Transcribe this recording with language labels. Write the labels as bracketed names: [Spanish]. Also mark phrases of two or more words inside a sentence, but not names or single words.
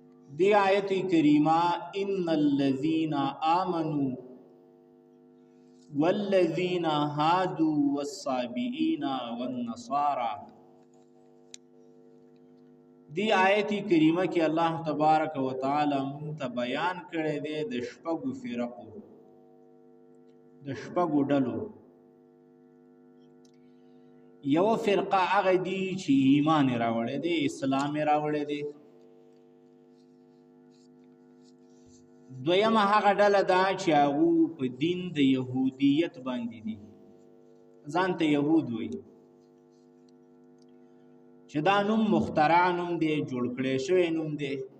[Pashto] دی آیت کریمہ [Arabic] ان الذین آمنوا والذین هادوا والصابئین والنصارى، [Pashto] دی آیت کریمہ کی [Arabic] اللہ تبارک و تعالی [Pashto] منتا بیان کرے دے د شپږو فرقو، د شپږو ډلو. یو فرقه هغه دی چې ایمان راوړی دی، اسلام راوړی دی. دویمه هغه ډله ده چې هغه په دین د یهودیت باندې دي، ځان ته یهود وایي، چې دا نوم مخترع نوم دی، جوړ کړی شوی نوم دی.